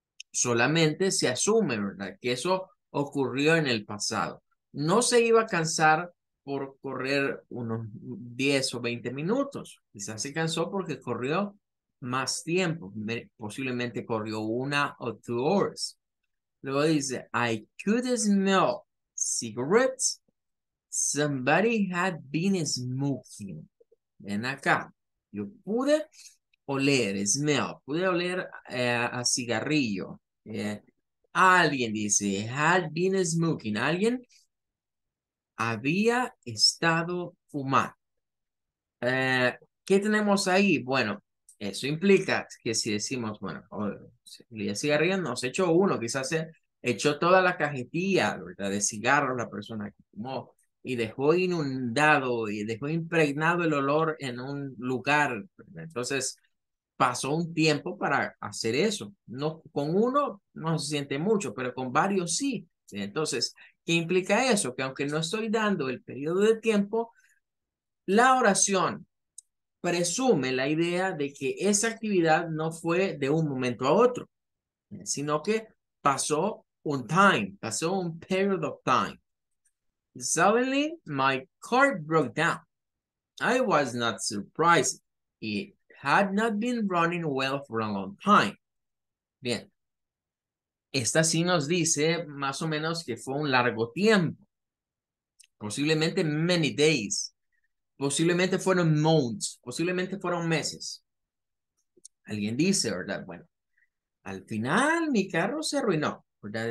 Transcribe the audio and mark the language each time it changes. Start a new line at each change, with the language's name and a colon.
Spanish: Solamente se asume, ¿verdad? Que eso ocurrió en el pasado. No se iba a cansar por correr unos 10 o 20 minutos. Quizás se cansó porque corrió más tiempo. Posiblemente corrió 1 o 2 horas. Luego dice,
English: I could smell cigarettes. Somebody had been smoking.
Spanish: Ven acá. Yo pude oler, smell. Pude oler a cigarrillo. Alguien dice,
English: had been smoking.
Spanish: Alguien había estado fumando. ¿Qué tenemos ahí? Bueno, eso implica que si decimos, bueno, el cigarrillo no se echó uno, quizás se echó toda la cajetilla, ¿verdad? De cigarros la persona que fumó y dejó inundado y dejó impregnado el olor en un lugar, ¿verdad? Entonces pasó un tiempo para hacer eso. No, con uno no se siente mucho, pero con varios sí. ¿Sí? Entonces, ¿qué implica eso? Que aunque no estoy dando el periodo de tiempo, la oración presume la idea de que esa actividad no fue de un momento a otro, sino que pasó un time, pasó un
English: period of time. Suddenly, my car broke down. I was not surprised. It had not been running well for a long time.
Spanish: Bien, esta sí nos dice más o menos que fue un largo tiempo, posiblemente
English: many days,
Spanish: posiblemente fueron months, posiblemente fueron meses. Alguien dice, ¿verdad? Bueno, al final mi carro se arruinó, ¿verdad?